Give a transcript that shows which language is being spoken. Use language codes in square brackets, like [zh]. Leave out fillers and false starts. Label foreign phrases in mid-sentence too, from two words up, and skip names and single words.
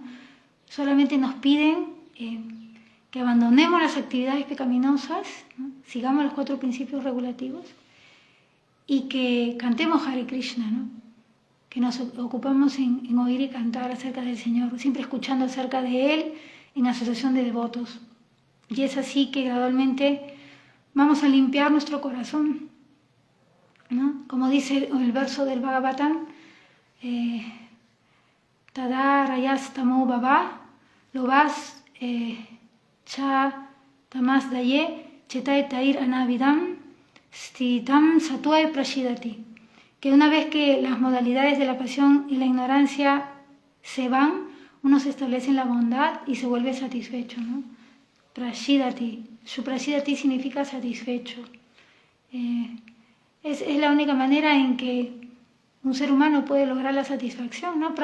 [es] Solamente nos piden que abandonemos las actividades pecaminosas, ¿no?, sigamos los 4 principios regulativos y que cantemos Hare Krishna, ¿no?, que nos ocupamos en oír y cantar acerca del Señor, siempre escuchando acerca de Él en asociación de devotos. Y es así que gradualmente vamos a limpiar nuestro corazón, ¿no? Como dice el verso del Bhagavatam, [sa] Tada Rayas Tamo Baba, lo vas Cha Tamas Daye, Chetae Tair Anavidam, Stitam Satue Prashidati. [es] Que una vez que las modalidades de la pasión y la ignorancia se van, uno se establece en la bondad y se vuelve satisfecho, ¿no? Prashidati. Su Prashidati significa satisfecho. Es la única manera en que un ser humano puede lograr la satisfacción, ¿no?